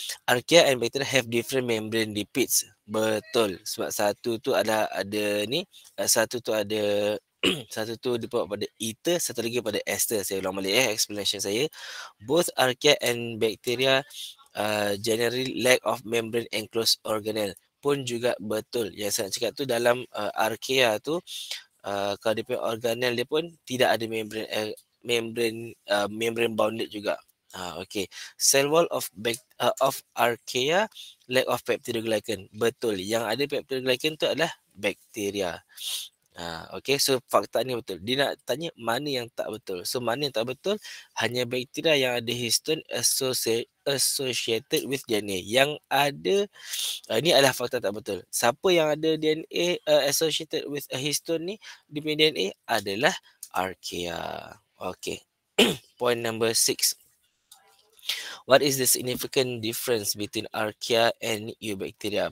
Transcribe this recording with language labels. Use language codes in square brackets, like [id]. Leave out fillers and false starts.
[en] Archaea and bacteria have different membrane lipids. [ms] Betul. Sebab satu tu ada ni, satu tu ada satu tu dibuat pada ether, satu lagi pada ester. Saya ulang balik explanation saya. [en] Both archaea and bacteria generally lack of membrane enclosed organelle. [ms] Pun juga betul. Yang saya nak cakap tu dalam archaea tu kalau dia punya organelle dia pun tidak ada membrane bounded juga. Okay. [en] Cell wall of archaea lack of peptidoglycan. [ms] Betul. Yang ada peptidoglycan tu adalah bakteria. Okay, so fakta ni betul. Dia nak tanya mana yang tak betul. So mana yang tak betul? Hanya bakteria yang ada histone [en] associated with DNA. [ms] Yang ada ini adalah fakta tak betul. Siapa yang ada DNA [en] associated with a histone [ms] ni di DNA adalah archaea. [en] Okay. Point number 6. What is the significant difference between archaea and eubacteria?